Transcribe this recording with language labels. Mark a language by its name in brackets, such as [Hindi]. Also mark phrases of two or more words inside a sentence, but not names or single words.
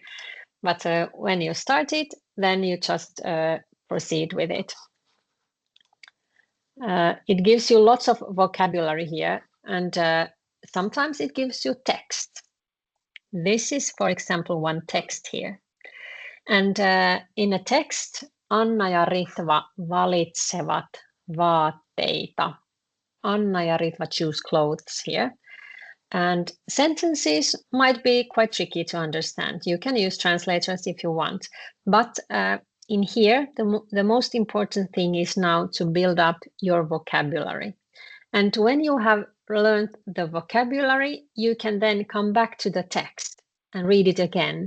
[English] But when you start it, then you just proceed with it. It gives you lots of vocabulary here, and sometimes it gives you text. This is, for example, one text here. And in a text, [Finnish] Anna ja Ritva valitsevat vaatteita. [English] Anna ja Ritva choose clothes here. And sentences might be quite tricky to understand. You can use translators if you want. But in here, the most important thing is now to build up your vocabulary. And when you have learned the vocabulary, you can then come back to the text and read it again.